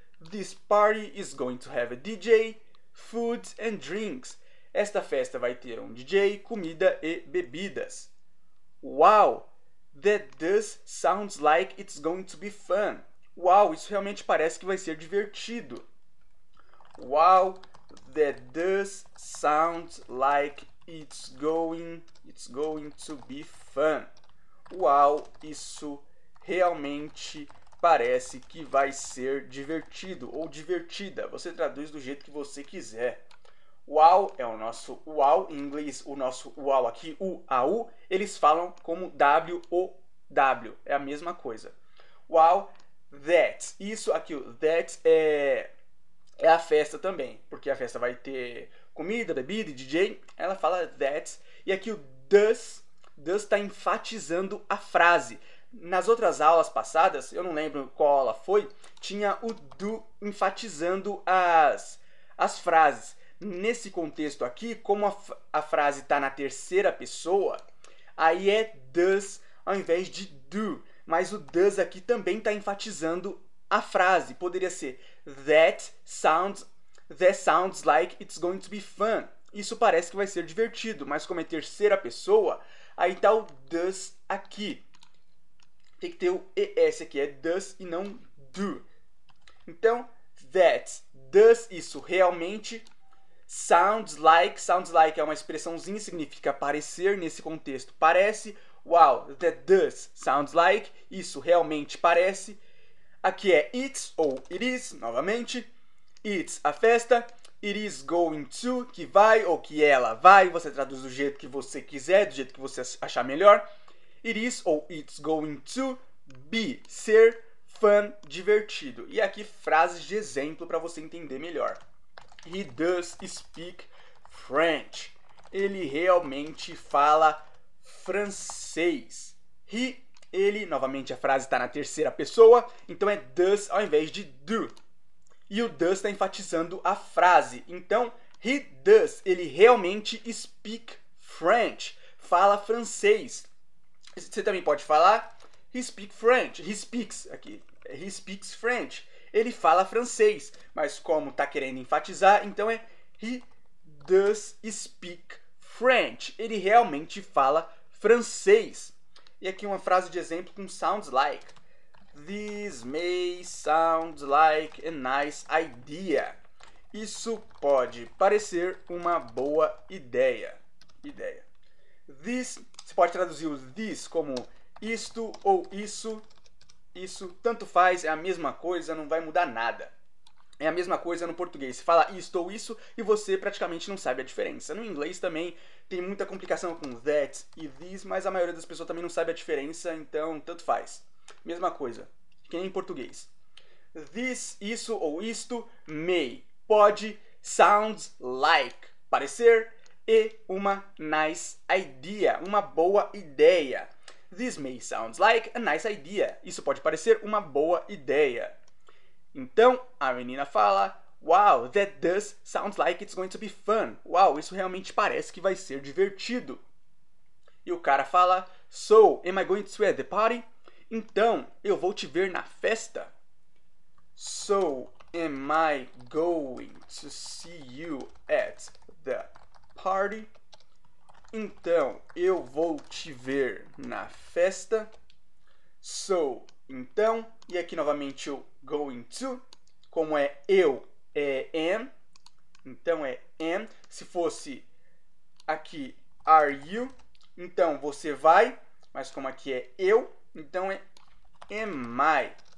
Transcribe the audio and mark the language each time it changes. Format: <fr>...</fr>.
<en>This party is going to have a DJ, food and drinks.</en> <pt>Esta festa vai ter um DJ, comida e bebidas.</pt> <en>Wow, that does sounds like it's going to be fun.</en> <pt>Uau, isso realmente parece que vai ser divertido.</pt> <en>Wow, that does sound like it's going to be fun.</en> <pt>Uau, isso realmente parece que vai ser divertido ou divertida. Você traduz do jeito que você quiser. Wow é o nosso wow, em inglês o nosso wow aqui, U-A-U, eles falam como W-O-W, é a mesma coisa. Wow, that, isso aqui, that é a festa também, porque a festa vai ter comida, bebida e DJ, ela fala that, e aqui o does está enfatizando a frase. Nas outras aulas passadas, eu não lembro qual aula foi, tinha o do enfatizando as frases. Nesse contexto aqui, como a frase está na terceira pessoa, aí é does ao invés de do. Mas o does aqui também está enfatizando a frase. Poderia ser</pt> <en>that sounds like it's going to be fun.</en> <pt>Isso parece que vai ser divertido, mas como é terceira pessoa, aí está o does aqui. Tem que ter o ES aqui, é does e não do. Então, that, does, isso realmente. Sounds like é uma expressãozinha, significa parecer nesse contexto. Parece,</pt> <en>wow, that does sounds like,</en> <pt>isso realmente parece. Aqui é it's ou it is, novamente. It's a festa. It is going to, que vai ou que ela vai. Você traduz do jeito que você quiser, do jeito que você achar melhor. It is ou it's going to be, ser, fun, divertido. E aqui frases de exemplo para você entender melhor.</pt> <en>He does speak French.</en> <pt>Ele realmente fala francês. Ele, novamente a frase está na terceira pessoa, então é does ao invés de do. E o does está enfatizando a frase. Então, he does, ele realmente speak French. Fala francês. Você também pode falar,</pt> <en>he speaks French. He speaks aqui. He speaks French.</en> <pt>Ele fala francês. Mas como tá querendo enfatizar, então é he does speak French. Ele realmente fala francês. E aqui uma frase de exemplo com sounds like.</pt> <en>This may sound like a nice idea.</en> <pt>Isso pode parecer uma boa ideia. This, você pode traduzir o this como isto ou isso. Isso tanto faz, é a mesma coisa, não vai mudar nada. É a mesma coisa no português. Você fala isto ou isso e você praticamente não sabe a diferença. No inglês também tem muita complicação com that e this, mas a maioria das pessoas também não sabe a diferença, então tanto faz. Mesma coisa, que nem em português. This, isso ou isto, may, pode, sounds like, parecer, e uma nice idea, uma boa ideia.</pt> <en>This may sound like a nice idea.</en> <pt>Isso pode parecer uma boa ideia.</pt> <en>Então,</en> <pt>a menina fala,</pt> <en>wow, that does sound like it's going to be fun.</en> <pt>Uau, isso realmente parece que vai ser divertido. E o cara fala,</pt> <en>so, am I going to at the party?</en> <pt>Então, eu vou te ver na festa?</pt> <en>So, am I going to see you at the party?</en> <pt>Então, eu vou te ver na festa. So, então, e aqui novamente o going to, como é eu, é am. Então é am. Se fosse aqui are you, então você vai, mas como aqui é eu, então é am I.</pt>